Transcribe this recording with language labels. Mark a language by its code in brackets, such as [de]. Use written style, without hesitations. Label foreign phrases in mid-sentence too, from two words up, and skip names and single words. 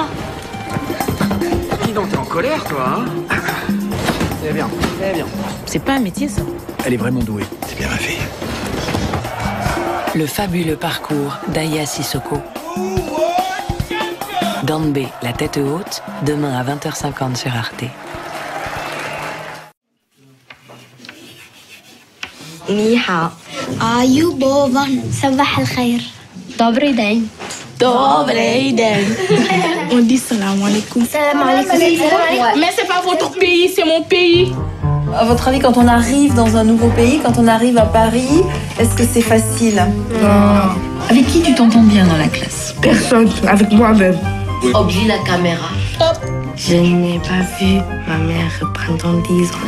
[fr] Dis donc, t'es en colère, toi, hein? C'est bien, c'est bien. C'est pas un métier ça. Elle est vraiment douée. C'est bien ma fille. Le fabuleux parcours d'Aya Sissoko. Danbe, la tête haute, demain à 20h50 sur Arte. [zh] Ni hao. [ar] Ayubovan. صباح الخير. [pl] Dobry dzień. Dobry dzień. [fr] On dit [ar] سلام عليكم. سلام عليكم. [fr] Mais c'est pas votre pays, c'est mon pays. À votre avis, quand on arrive dans un nouveau pays, quand on arrive à Paris, est-ce que c'est facile? Non. Avec qui tu t'entends bien dans la classe? Personne, avec moi-même. Oblige la caméra. Je n'ai pas vu ma mère pendant 10 ans.